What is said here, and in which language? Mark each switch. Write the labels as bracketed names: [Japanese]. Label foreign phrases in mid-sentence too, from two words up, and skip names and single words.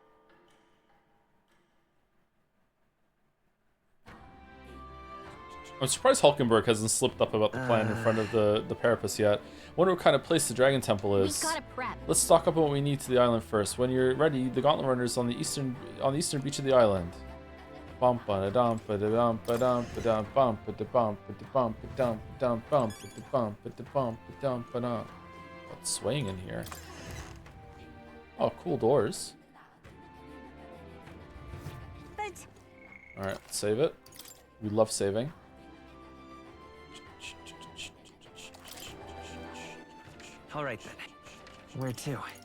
[English] I'm surprised Hulkenberg hasn't slipped up about the plan in front of the Parapus yet. Wonder what kind of place the Dragon Temple is. Let's stock up on what we need to the island first. When you're ready, the Gauntlet Runners on the eastern beach of the island. Bump ba dum ba dum ba dum ba dum bump ba bump ba bump ba dum dum bump ba bump ba bump ba dum ba dum. What's swaying in here? Oh, cool doors. All right, save it. We love saving. All right, then. Where to?